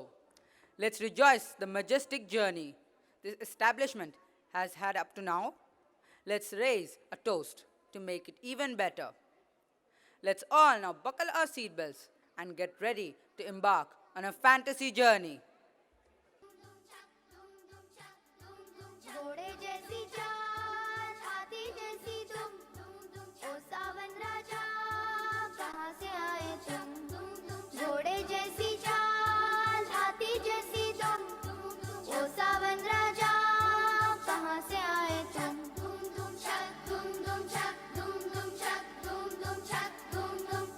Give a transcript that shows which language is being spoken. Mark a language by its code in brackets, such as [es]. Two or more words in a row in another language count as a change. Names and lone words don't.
[en] Let's rejoice the majestic journey this establishment has had up to now. Let's raise a toast to make it even better. Let's all now buckle our seatbelts and get ready to embark on a fantasy journey. [hi] घोड़े जैसी चाल हाथी जैसी तुम ओ सावन राजा कहाँ से आए तुम घोड़े जैसी चाल हाथी जैसी तुम ओ सावन राजा कहाँ से आए तुम धूम धूम छक धूम धूम छक धूम धूम छक धूम धूम छक धूम धूम